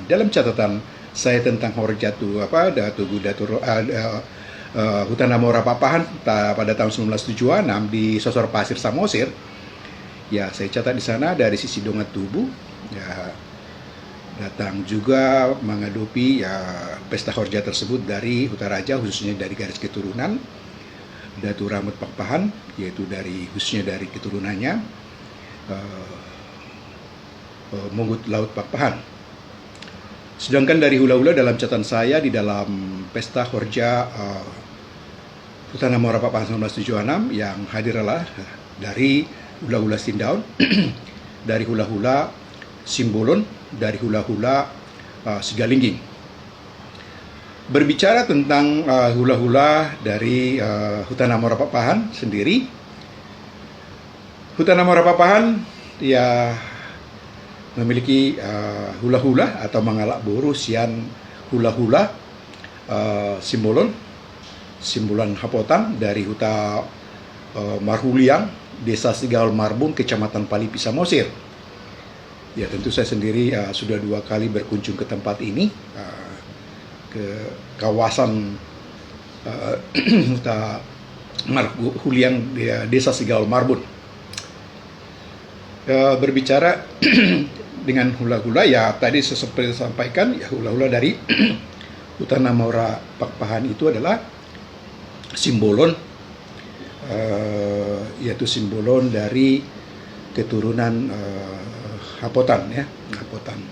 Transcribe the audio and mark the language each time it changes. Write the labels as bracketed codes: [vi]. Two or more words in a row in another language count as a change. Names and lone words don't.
[id] Dalam catatan saya tentang horja Tugu Hutan Namora Papahan pada tahun 1976 di Sosor Pasir Samosir, ya saya catat di sana dari sisi Donga Tugu ya datang juga menghadapi ya pesta horja tersebut dari Huta Raja, khususnya dari garis keturunan Datu Ramut Papahan, yaitu khususnya dari keturunannya Munggut Laut Papahan. Sedangkan dari hula-hula dalam catatan saya di dalam pesta horja Hutan Namora Papahan 1976 yang hadir adalah dari hula-hula Sindaun, dari hula-hula Simbolon, dari hula-hula Sigalingging. Berbicara tentang hula-hula dari Hutan Namora Papahan sendiri, Hutan Namora Papahan ya memiliki hula-hula atau [bbc] mangalak boru sian [id] hula-hula Simbolon, Simbolan Hapotan dari Huta Marhuliang, Desa Sigaul Marbung, Kecamatan Palipi Samosir. Ya tentu saya sendiri sudah 2 kali berkunjung ke tempat ini, ke kawasan Huta Marhuliang, Desa Sigaul Marbung. Berbicara dengan hula-hula, ya tadi seperti sampaikan, ya hula-hula dari Hutan Namora Papahan itu adalah Simbolon, yaitu Simbolon dari keturunan Hapotan, ya, Hapotan.